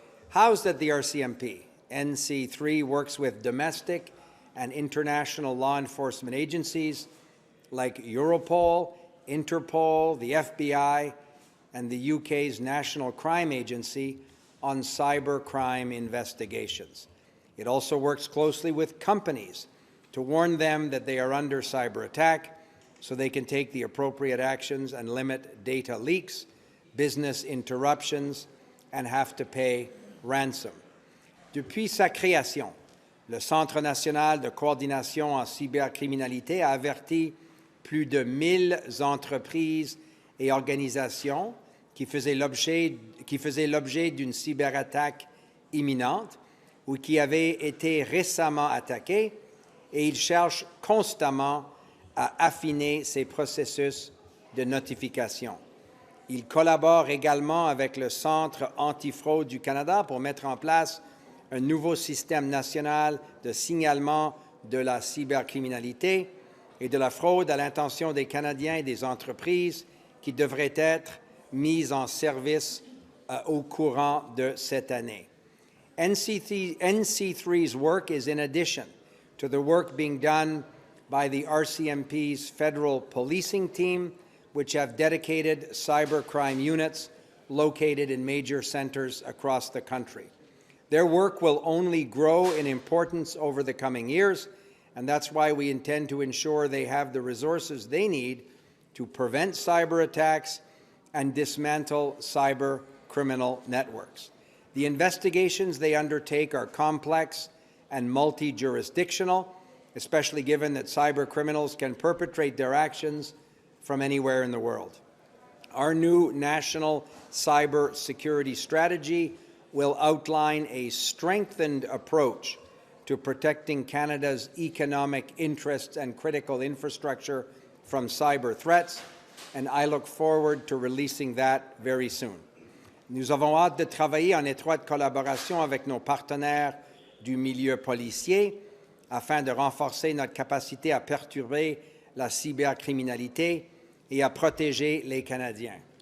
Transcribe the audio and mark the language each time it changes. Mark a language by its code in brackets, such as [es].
[en] Housed at the RCMP, NC3 works with domestic and international law enforcement agencies like Europol, Interpol, the FBI, and the UK's National Crime Agency on cybercrime investigations. It also works closely with companies to warn them that they are under cyber attack so they can take the appropriate actions and limit data leaks, business interruptions, and have to pay ransom. [fr] Depuis sa création, le Centre national de coordination en cybercriminalité a averti plus de 1000 entreprises et organisations qui faisaient l'objet d'une cyberattaque imminente ou qui avaient été récemment attaquées, et il cherche constamment à affiner ses processus de notification. Il collabore également avec le Centre antifraude du Canada pour mettre en place un nouveau système national de signalement de la cybercriminalité et de la fraude à l'intention des Canadiens et des entreprises qui devrait être mise en service au courant de cette année. [en] NC3's work is in addition to the work being done by the RCMP's federal policing team, which have dedicated cybercrime units located in major centers across the country. Their work will only grow in importance over the coming years, and that's why we intend to ensure they have the resources they need to prevent cyber attacks and dismantle cyber criminal networks. The investigations they undertake are complex and multi-jurisdictional, especially given that cyber criminals can perpetrate their actions from anywhere in the world. Our new national cyber security strategy will outline a strengthened approach to protecting Canada's economic interests and critical infrastructure from cyber threats, and I look forward to releasing that very soon. [fr] Nous avons hâte de travailler en étroite collaboration avec nos partenaires du milieu policier afin de renforcer notre capacité à perturber la cybercriminalité et à protéger les Canadiens.